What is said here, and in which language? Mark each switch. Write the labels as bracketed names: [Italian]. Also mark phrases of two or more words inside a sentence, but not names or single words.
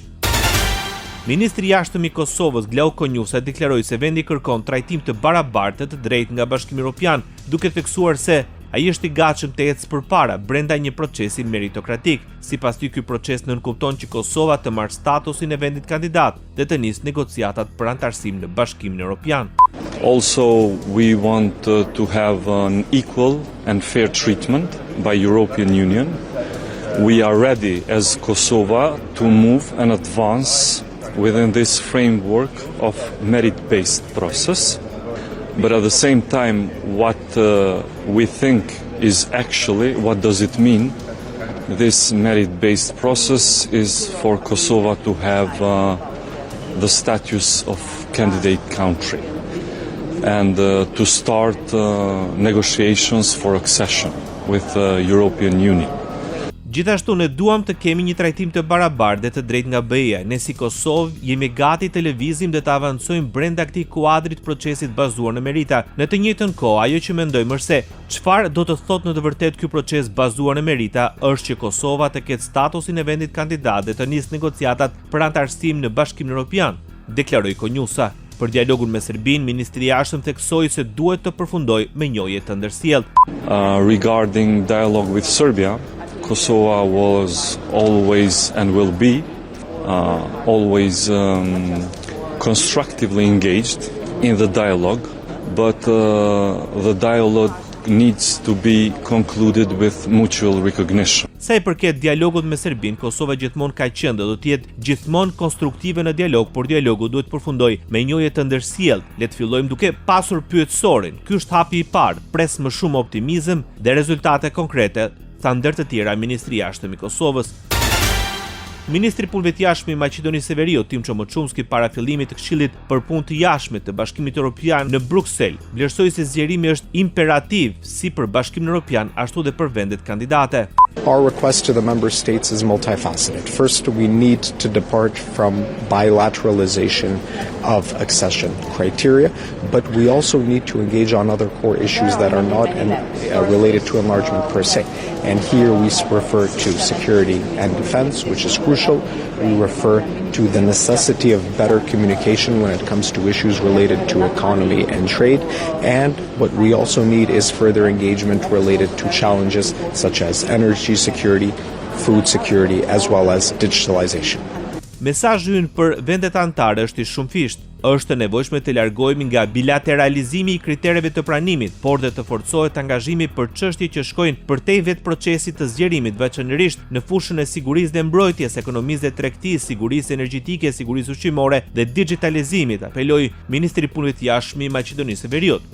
[Albanian] Ministri i Jashtëm i Kosovës, Glauko Njusa, deklaroi se vendi kërkon trajtim të barabartë të drejtë nga Bashkimi Evropian, duke theksuar se ai është i gatshëm të ecë përpara brenda një procesi meritokratik. Sipas tij, ky proces nënkupton që Kosova të marrë statusin e vendit kandidat dhe të nisë negociatat për antarësim në Bashkimin Evropian. [English] Also, we want to have an equal and fair treatment by European Union. We are ready as Kosovo to move and advance within this framework of merit-based process. But at the same time, what we think is actually, what does it mean? This merit-based process is for Kosovo to have the status of candidate country and to start negotiations for accession with the European Union. [Albanian] Gjithashtu ne duam të kemi një trajtim të barabartë dhe të drejtë nga BE-ja. Ne si Kosovë jemi gati të lëvizim dhe të avancojmë brenda këtij kuadrit procesit bazuar në merita. Në të njëjtën kohë, ajo që mendojmë është se çfarë do të thotë në të vërtetë ky proces bazuar në merita është që Kosova të ketë statusin e vendit kandidat dhe të nisë negociatat për antarësim në Bashkimin Evropian, deklaroi Konjusa. Për dialogun me Serbinë, ministri i jashtëm theksoi se duhet të përfundojë me njohje të ndërsjellët. [English] Regarding dialogue with Serbia, Kosovo was always and will be always constructively engaged in the dialogue, but the dialogue needs to be concluded with mutual recognition. [Albanian] Sa i përket dialogut me Serbinë, Kosova gjithmonë ka qenë dhe do të jetë gjithmonë konstruktive në dialog, por dialogu duhet përfundojë me njohje të ndërsjellët. Le të fillojmë duke pasur pyetësorin. Ky është hapi i parë. Pres më shumë optimizëm dhe rezultate konkrete, tha ndër të tjera ministri i jashtëm i Kosovës. Ministri i Punëve të Jashtme i Maqedonisë së Veriut, Timço Moçumski, para fillimit të Këshillit për Punë të Jashtme të Bashkimit Evropian në Bruksel, vlerësoi se zgjerimi është imperativ si për Bashkimin Evropian ashtu dhe për vendet kandidate. [English] Our request to the member states is multifaceted. First, we need to depart from bilateralization of accession criteria, but we also need to engage on other core issues that are not related to enlargement per se. And here we refer to security and defense, which is crucial. We refer to the necessity of better communication when it comes to issues related to economy and trade. And what we also need is further engagement related to challenges such as energy security, food security, as well as digitalization. [Albanian] Mesazhi ynë për vendet anëtare është i shumëfishtë. Është e nevojshme të largohemi nga bilateralizimi i kritereve të pranimit, por dhe të forcohet angazhimi për çështje që shkojnë përtej vetë procesit të zgjerimit, veçanërisht në fushën e sigurisë dhe mbrojtjes, ekonomisë dhe tregtisë, sigurisë energjetike, sigurisë ushqimore dhe digitalizimit, apeloi ministri i Punëve të Jashtme i Maqedonisë së Veriut.